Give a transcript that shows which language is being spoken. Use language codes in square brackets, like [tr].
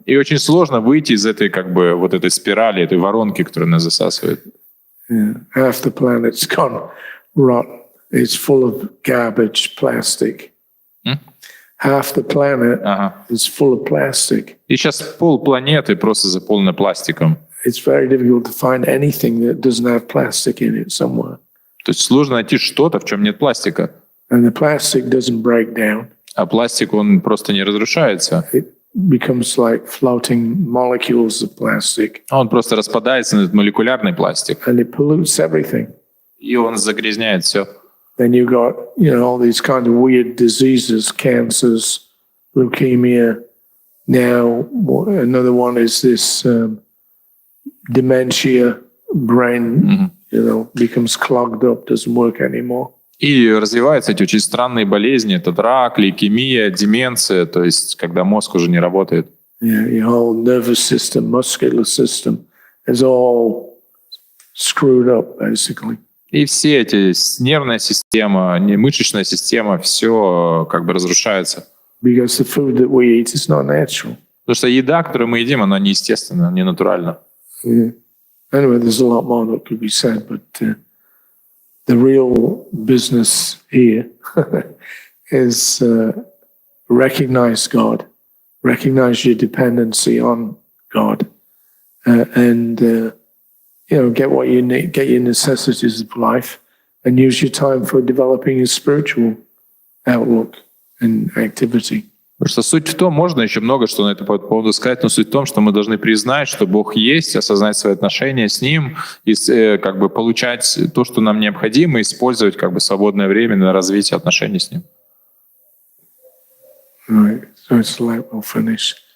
[ru] И очень сложно выйти из этой как бы вот этой спирали, этой воронки, которая нас засасывает. [en] Yeah. Half the planet's gone rotten. It's full of garbage, plastic. Half the planet is full of plastic. [ru] И сейчас полпланеты просто заполнено пластиком. [en] it's very difficult to find anything that doesn't have plastic in it somewhere. [ru] То есть сложно найти что-то, в чем нет пластика. [en] And the plastic doesn't break down. [ru] А пластик, он просто не разрушается. [en] It becomes like floating molecules of plastic, [ru] Он просто распадается на этот молекулярный пластик. [en] and it pollutes everything. [ru] И он загрязняет все. [en] Then you've got, all these kind of weird diseases, cancers, leukemia. Now, another one is this dementia, brain, becomes clogged up, doesn't work anymore. [ru] И развиваются эти очень странные болезни. Это рак, лейкемия, деменция. То есть, когда мозг уже не работает. [en] Yeah, your whole nervous system, muscular system is all screwed up, basically. [ru] И все эти нервная система, мышечная система, все как бы разрушается. [en] Because the food that we eat is not natural. [ru] Потому что еда, которую мы едим, она неестественна, не натуральна. [en] Yeah. Anyway, there's a lot more that could be said, but the real business here is recognize God, recognize your dependency on God, and get what you need, get your necessities of life, and use your time for developing a spiritual outlook and activity. [ru] Потому что суть в том, можно еще много что на это поводу сказать, но суть в том, что мы должны признать, что Бог есть, осознать свои отношения с Ним и как бы получать то, что нам необходимо, и использовать как бы свободное время на развитие отношений с Ним. [en] Right, so it's like we'll finish.